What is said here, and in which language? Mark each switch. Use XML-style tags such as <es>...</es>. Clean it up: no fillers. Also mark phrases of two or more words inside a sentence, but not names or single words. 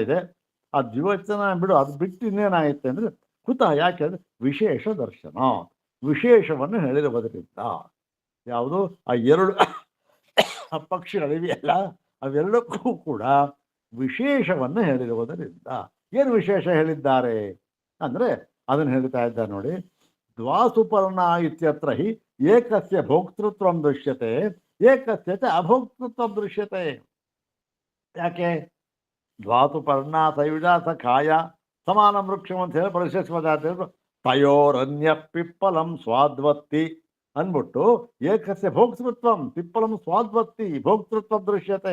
<kn>ಆ ದ್ವಿವಚನ ಬಿಡು, ಅದು ಬಿಟ್ಟು ಇನ್ನೇನಾಗುತ್ತೆ ಅಂದರೆ ಕುತಃ, ಯಾಕೆ ಅಂದರೆ ವಿಶೇಷ ದರ್ಶನ, ವಿಶೇಷವನ್ನು ಹೇಳಿರುವುದರಿಂದ. ಯಾವುದು ಆ ಎರಡು ಪಕ್ಷಿಗಳಿವೆಯಲ್ಲ, ಅವೆರಡಕ್ಕೂ ಕೂಡ ವಿಶೇಷವನ್ನು ಹೇಳಿರುವುದರಿಂದ. ಏನು ವಿಶೇಷ ಹೇಳಿದ್ದಾರೆ ಅಂದರೆ ಅದನ್ನು ಹೇಳ್ತಾ ಇದ್ದಾರೆ ನೋಡಿ.</kn> <sa>ದ್ವಾಸುಪರ್ಣ ಇತ್ಯತ್ರ ಹಿ ಏಕಸ್ಯ ಭೋಕ್ತೃತ್ವ ದೃಶ್ಯತೆ, ಏಕಸ್ಯ ಚ ಅಭೋಕ್ತೃತ್ವ ದೃಶ್ಯತೆ.</sa> <kn>ಯಾಕೆ?</kn> <sa>ದ್ವಾಸುಪರ್ಣ ಸಯುಜ ಸ ಕಾಯ ಸಮಾನ ವೃಕ್ಷಂ</sa> <kn>ಅಂತ ಹೇಳಿ ಪರಿಶೇಷವಾದ</kn> <sa>ತಯೋರನ್ಯ ಪಿಪ್ಪಲಂ ಸ್ವಾದ್ವತ್ತಿ ಅಂದ್ಬಿಟ್ಟು ಏಕಸ್ಯ ಭೋಕ್ತೃತ್ವ ಪಿಪ್ಪಲಂ ಸ್ವಾದ್ವತ್ತಿ ಭೋಕ್ತೃತ್ವ ದೃಶ್ಯತೆ.</sa>